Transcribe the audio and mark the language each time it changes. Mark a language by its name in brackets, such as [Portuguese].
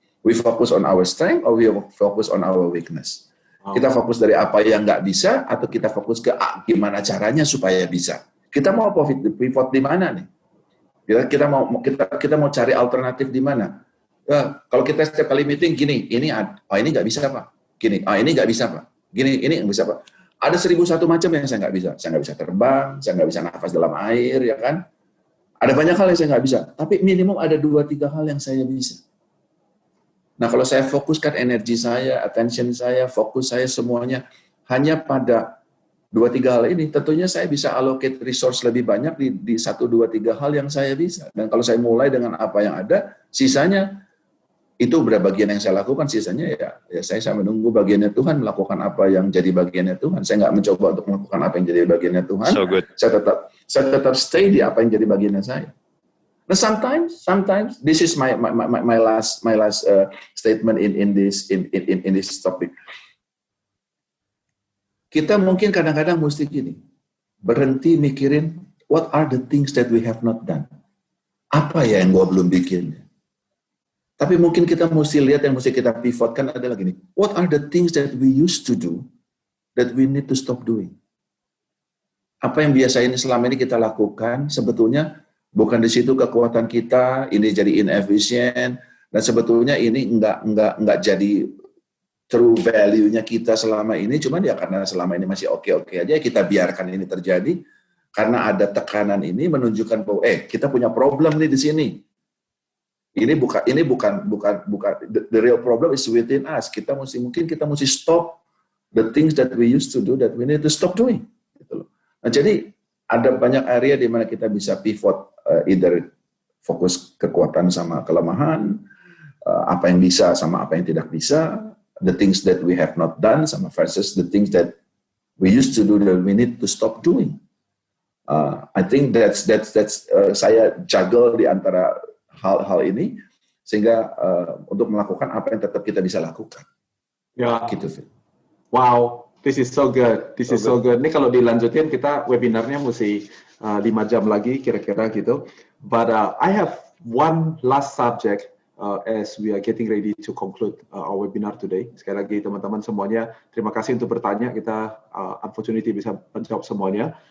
[English] We focus on our strength or we focus on our weakness? [Indonesian] Kita fokus dari apa yang nggak bisa, atau kita fokus ke gimana caranya supaya bisa. Kita mau pivot di mana nih? Kita mau cari alternatif di mana? Kalau kita setiap kali meeting gini, ini nggak bisa Pak. Gini, ini nggak bisa Pak. Gini, ini nggak bisa Pak. Ada 1001 macam yang saya nggak bisa. Saya nggak bisa terbang, saya nggak bisa nafas dalam air, ya kan? Ada banyak hal yang saya nggak bisa. Tapi minimum ada 2-3 hal yang saya bisa. Nah, kalau saya fokuskan energi saya, attention saya, fokus saya semuanya hanya pada 2-3 hal ini, tentunya saya bisa allocate resource lebih banyak di 1-2-3 hal yang saya bisa. Dan kalau saya mulai dengan apa yang ada, sisanya itu berapa bagian yang saya lakukan, sisanya ya saya menunggu bagiannya Tuhan, melakukan apa yang jadi bagiannya Tuhan. Saya nggak mencoba untuk melakukan apa yang jadi bagiannya Tuhan. [English] So good. [Indonesian] Saya tetap stay di apa yang jadi bagiannya saya. [English] Nah, sometimes this is my last statement in this topic. [Indonesian] Kita mungkin kadang-kadang mesti gini, berhenti mikirin [English] what are the things that we have not done. [Indonesian] Apa ya yang gua belum bikin? Tapi mungkin kita mesti lihat, yang mesti kita pivotkan adalah gini, [English] what are the things that we used to do that we need to stop doing? [Indonesian] Apa yang biasa ini selama ini kita lakukan sebetulnya bukan di situ kekuatan kita, ini jadi inefisien, dan sebetulnya ini enggak jadi true value-nya kita selama ini, cuman ya karena selama ini masih oke-oke aja, kita biarkan ini terjadi, karena ada tekanan ini menunjukkan bahwa kita punya problem nih di sini. Ini bukan [English] the real problem is within us. [Indonesian] Kita mesti [English] stop the things that we used to do that we need to stop doing. [Indonesian] Gitu loh. Nah, jadi ada banyak area di mana kita bisa pivot, either fokus kekuatan sama kelemahan, apa yang bisa sama apa yang tidak bisa, [English] the things that we have not done [Indonesian] sama [English] versus the things that we used to do that we need to stop doing. I think that's [Indonesian] saya juggle di antara hal-hal ini sehingga untuk melakukan apa yang tetap kita bisa lakukan. Ya. Gitu, Phil. [English] Wow. This is so good. This is so good. [Indonesian] Ini kalau dilanjutin kita webinarnya mesti 5 jam lagi kira-kira gitu. [English] But I have one last subject as we are getting ready to conclude our webinar today. [Indonesian] Sekali lagi teman-teman semuanya, terima kasih untuk bertanya. Kita unfortunately bisa menjawab semuanya.